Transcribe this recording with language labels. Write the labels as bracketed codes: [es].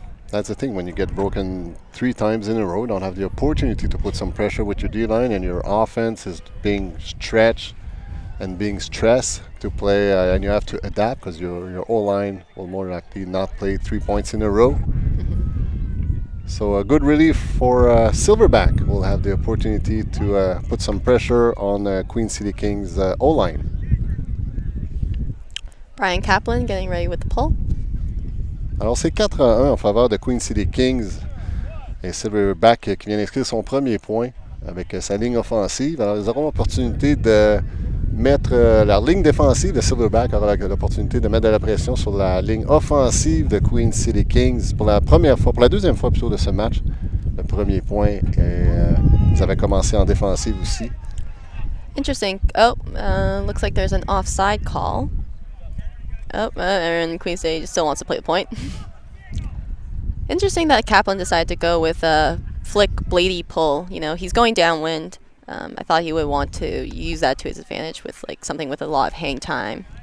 [en] that's the thing, when you get broken 3 times in a row, don't have the opportunity to put some pressure with your D-line, and your offense is being stretched and being stressed to play, and you have to adapt, because your O-line will more likely not play 3 points in a row. So a good relief for Silverback. Will have the opportunity to put some pressure on Queen City Kings O-line. Brian Kaplan getting ready with the pull. [fr] Alors c'est 4-1 en faveur de Queen City Kings, et Silverback qui vient d'inscrire son premier point avec sa ligne offensive. Alors ils auront l'opportunité de mettre leur ligne défensive de Silverback aura l'opportunité de mettre de la pression sur la ligne offensive de Queen City Kings pour la deuxième fois plutôt de ce match. Le premier point, ils avaient commencé en défensive aussi. [en] Interesting. Oh, looks like there's an offside call. Oh, and Queen City still wants to play the point. Interesting that Kaplan decided to go with a flick bladey pull. He's going downwind. I thought he would want to use that to his advantage with something with a lot of hang time.